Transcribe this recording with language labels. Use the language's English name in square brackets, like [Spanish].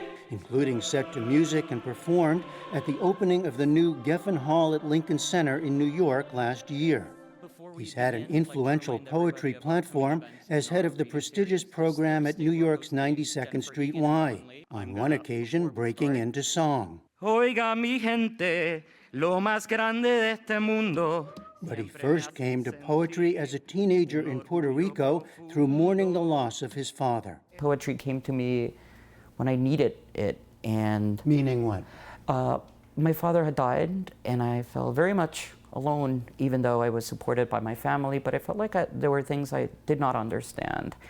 [English] Including set to music and performed at the opening of the new Geffen Hall at Lincoln Center in New York last year. He's had an influential poetry platform as head of the prestigious program at New York's 92nd Street Y, on one occasion breaking into song. [Spanish] Oiga mi gente, lo más grande de este mundo. [English] But he first came to poetry as a teenager in Puerto Rico through mourning the loss of his father. Poetry came to me when I needed it, and Meaning what? my father had died, and I felt very much alone, even though I was supported by my family, but I felt like there were things I did not understand.